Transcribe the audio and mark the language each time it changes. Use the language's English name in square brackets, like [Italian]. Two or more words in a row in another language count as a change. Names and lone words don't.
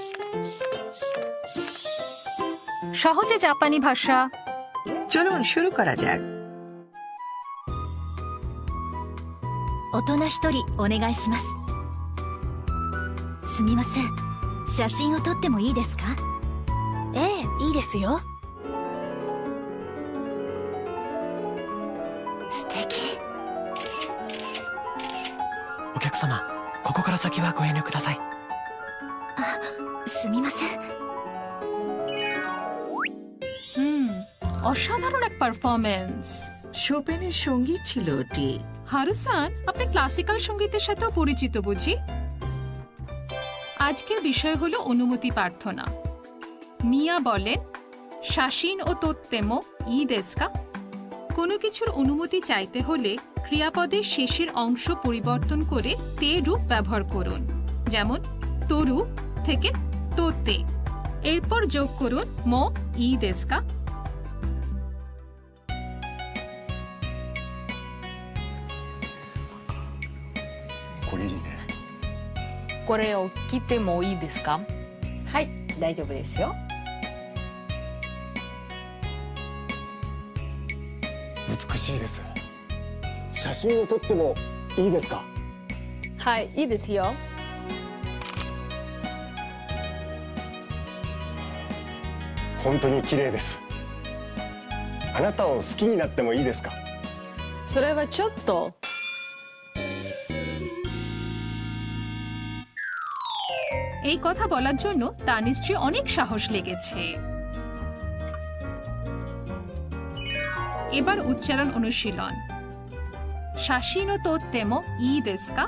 [Bangla] সহজে জাপানি ভাষা। চলুন শুরু করা যাক। [Japanese] 大人一人お願いします。すみません、写真を撮ってもいいですか？ええ、いいですよ。素敵。お客様、ここから先はご遠慮ください。すみません。 [Bangla] অসাধারণ এক পারফরমেন্স। শোপেনের সঙ্গীত ছিল ওটি। হারুসান, আপনি ক্লাসিক্যাল সঙ্গীতের সাথেও পরিচিত বুঝি? আজকের বিষয় হলো অনুমতি প্রার্থনা। মিয়া বলেন, [Japanese] 写真 を 撮っても いい ですか? [Bangla] কোনো কিছুর অনুমতি চাইতে হলে ক্রিয়াপদের শেষের অংশ পরিবর্তন করে তে রূপ ব্যবহার করুন। যেমন তরু থেকে তোতে, এরপর যোগ করুন [Japanese] も いい ですか. これいいね。これを切ってもいいですか？はい、大丈夫ですよ。美しいです。写真を撮ってもいいですか？はい、いいですよ。本当に綺麗です。あなたを好きになってもいいですか？それはちょっと。 [Bangla] এই কথা বলার জন্য তার নিশ্চয়ই অনেক সাহস লেগেছে। এবার উচ্চারণ অনুশীলন। [Japanese] 写真を 撮っても いい ですか?